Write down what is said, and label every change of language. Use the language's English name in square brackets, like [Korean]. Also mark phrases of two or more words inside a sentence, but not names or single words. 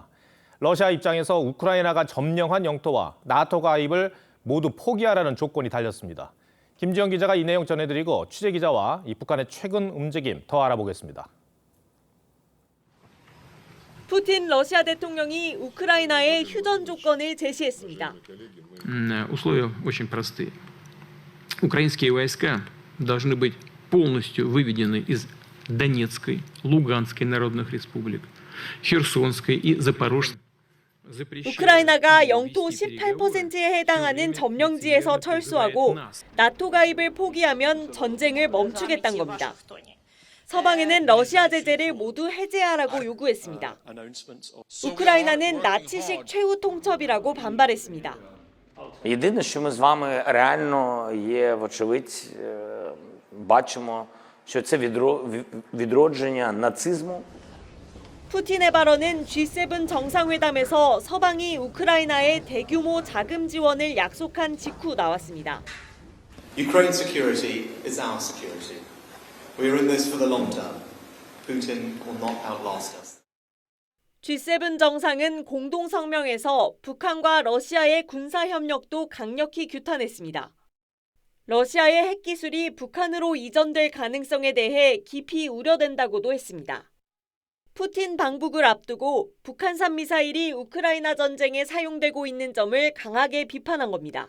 [Korean] 러시아 입장에서 우크라이나가 점령한 영토와 나토 가입을 모두 포기하라는 조건이 달렸습니다. 김지영 기자가 이 내용 전해드리고 취재 기자와 이 북한의 최근 움직임 더 알아보겠습니다. 푸틴 러시아 대통령이 우크라이나에 휴전 조건을 제시했습니다. [Russian] Условия очень простые. Украинские войска должны быть полностью выведены из Донецкой, Луганской народных республик, Херсонской и Запорожской. 우크라이나가 영토 18%에 해당하는 점령지에서 철수하고 나토 가입을 포기하면 전쟁을 멈추겠다는 겁니다. 서방에는 러시아 제재를 모두 해제하라고 요구했습니다. 우크라이나는 나치식 최후 통첩이라고 반발했습니다. [Ukrainian] Єдине, що ми з вами реально є, вочевидь, бачимо, що це відродження нацизму. [Korean] 푸틴의 발언은 G7 정상회담에서 서방이 우크라이나에 대규모 자금 지원을 약속한 직후 나왔습니다. [English] Ukraine security is our security. We are in this for the long term. Putin will not outlast us. [Korean] G7 정상은 공동 성명에서 북한과 러시아의 군사 협력도 강력히 규탄했습니다. 러시아의 핵기술이 북한으로 이전될 가능성에 대해 깊이 우려된다고도 했습니다. 푸틴 방북을 앞두고 북한산 미사일이 우크라이나 전쟁에 사용되고 있는 점을 강하게 비판한 겁니다.